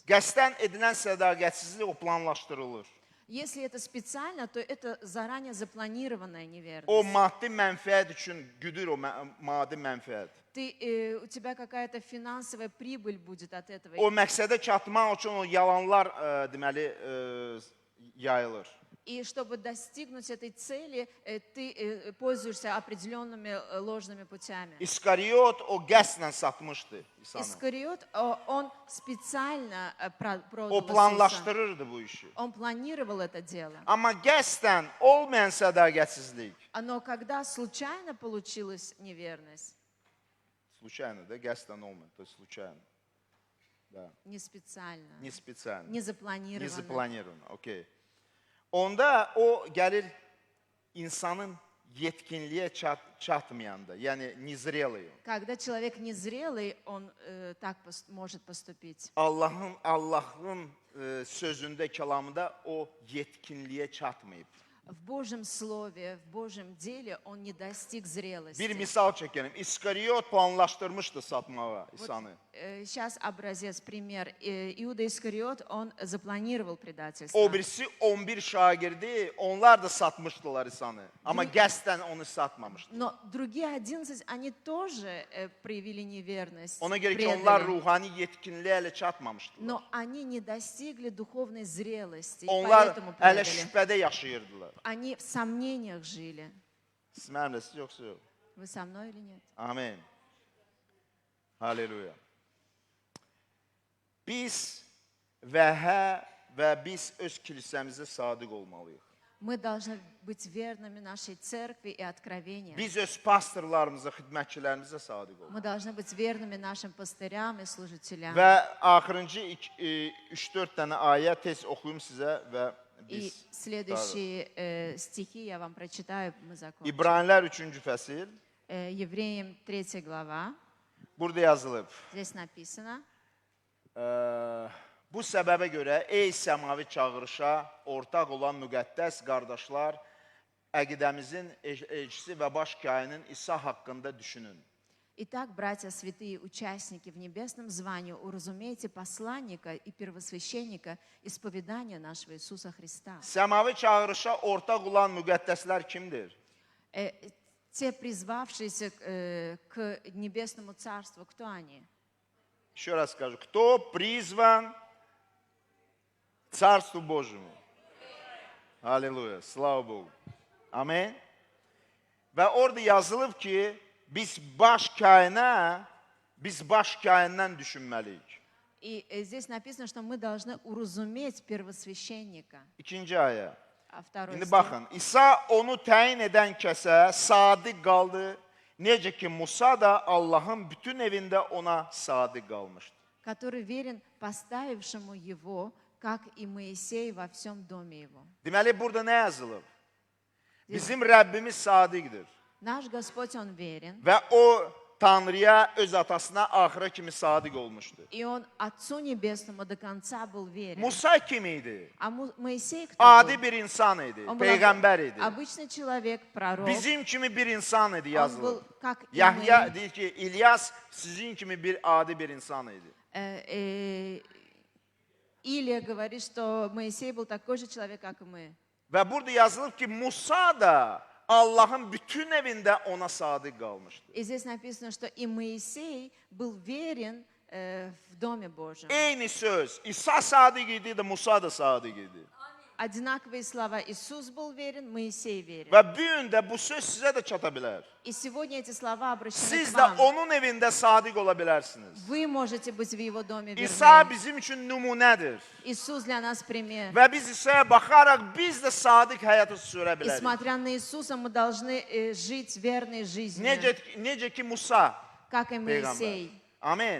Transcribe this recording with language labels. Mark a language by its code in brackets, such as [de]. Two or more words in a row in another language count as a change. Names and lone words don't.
[az] Qəsddən edilən sədaqətsizlik o planlaşdırılır. [ru] Если это специально, то это заранее запланированная [az] O [ru] неверность. [az] maddi mənfəət üçün güdür o maddi mənfəət. [ru] У тебя какая-то финансовая прибыль будет от этого. [az] O məqsədə çatmaq üçün o yalanlar deməli yayılır. [ru] И чтобы достигнуть этой цели, ты пользуешься определенными ложными путями. [az] İskariyot o qəsdlə satmışdı İsa'nı. [ru] Искариот, он специально продал [az] O [ru] Иисуса. [az] planlaşdırırdı bu işi. [ru] Он планировал это дело. [az] Amma qəsdən olmayan sədaqətsizlik, [ru] Но когда случайно получилась неверность, случайно, да, [az] qəsdən olmayan, [ru] то есть случайно. Да, не специально, не специально, не не запланированно, запланировано, okey. [az] Onda o gəlir insanın yetkinliyə çatmayanda, yəni nizreliyim. [ru] когда человек незрелый, он так может поступить. [az] Allahın sözündə, kəlamında o yetkinliyə çatmayıb. [ru] В Божьем слове, в Божьем деле он не достиг зрелости. [az] Bir misal çəkəlim. İskariyot planlaşdırmışdı satmağa İsa'nı. [ru] Сейчас образец, пример. Иуда Искариот, он запланировал предательство. [az] O birisi 11 şagirdi, onlar da satmışdılar İsa'nı. Amma qəsdən onu satmamışdı. [ru] Но другие 11, они тоже проявили неверность, [az] Ona görə ki, [ru] предали. [az] onlar ruhani yetkinliyə elə çatmamışdılar. [ru] Но они не достигли духовной зрелости, и [az] Onlar [ru] поэтому [az] hələ [ru] предали. [az] şübhədə yaşayırdılar. [ru] Они в сомнениях жили. [az] Siz mənimləsiz, yoxsa yox? [ru] Вы со mной или нет? [az] Amin. Halleluya. Biz və biz öz kilsəmizə sadiq olmalıyıq. [ru] Мы должны быть верными нашей церкви и откровениям. [az] Biz öz pastorlarımıza, xidmətçilərimizə sadiq olmalıyıq. [ru] Мы должны быть верными нашим пастырям и служителям. [az] Və axırıncı 3-4 dənə ayə tez oxuyum sizə və [ru] И [az] biz [ru] следующие стихи я вам прочитаю, мы закончим. [az] İbranilər 3-cü fəsil. [ru] Евреям 3 глава. [az] Burada yazılıb. [ru] Здесь написано. [az] Bu səbəbə görə ey səmavi çağırışa ortaq olan müqəddəs qardaşlar, əqidəmizin elçisi və baş kainin İsa haqqında düşünün. [ru] Итак, братья святые, участники в небесном звании, уразумейте посланника и первосвященника исповедания нашего Иисуса Христа. [az] Səmavi çağırışa ortaq olan müqəddəslər kimdir? [ru] Те, призвавшиеся к небесному царству, кто они? Еще раз скажу. Кто призван к Царству Божьему? Аллилуйя. Слава Богу. [az] Amin. Və orada yazılıb ki, biz baş kaindən düşünməliyik. [ru] И здесь написано, что мы должны уразуметь первосвященника. [az] İkinci ayə. [ru] А второй [az] İndi [ru] стих. [az] baxın, İsa onu təyin edən kəsə sadiq qaldı. Necə ki, Musa da Allahın bütün evində ona sadiq qalmışdı. [ru] Который верен поставившему его, как и Моисей во всем доме его. [az] Deməli, burada nə yazılıb? Bizim Rəbbimiz sadiqdir. [ru] Наш Господь, Он верен, [az] Və o Tanrıya, öz atasına axıra kimi sadiq olmuşdu. [ru] и Он Отцу Небесному до конца был верен. [az] Musa kim idi? [ru] А Моисей кто [az] Adi [ru] был? [az] bir insan idi, [ru] Он был [az] peyğəmbər idi. [ru] обычный человек, пророк. [az] Bizim kimi bir insan idi [ru] Он [az] yazılıb. [ru] был как и [az] Yahya [ru] мы. [az] deyir ki, İlyas sizin kimi bir adi bir insan idi. [ru] Илия говорит, что Моисей был такой же человек, как и мы. [az] Və burada yazılıb ki, Musa da Allahın bütün evində ona sadiq qalmışdı. [ru] И здесь написано, что и Моисей был верен в Доме Божьем. [az] Eyni söz. İsa sadiq idi də Musa da sadiq idi. [ru] Одинаковые слова. Иисус был верен, Моисей верен. [az] Və bu gün də bu söz sizə də çata bilər. [ru] И сегодня эти слова обращены [az] Siz [ru] к [az] də [ru] вам. [az] onun evində sadiq ola bilərsiniz. [ru] Вы можете быть в Его доме [az] İsa [ru] верны. [az] bizim üçün nümunədir. [ru] Иисус для нас пример. [az] Və biz İsa'ya baxaraq biz də sadiq həyatı sürə [ru] И [az] bilərik. [ru] смотря на Иисуса, мы должны жить верной жизнью, [az] Necə ki Musa [ru] как и [az] peyğəmbər. [ru] Моисей. [az] Amin.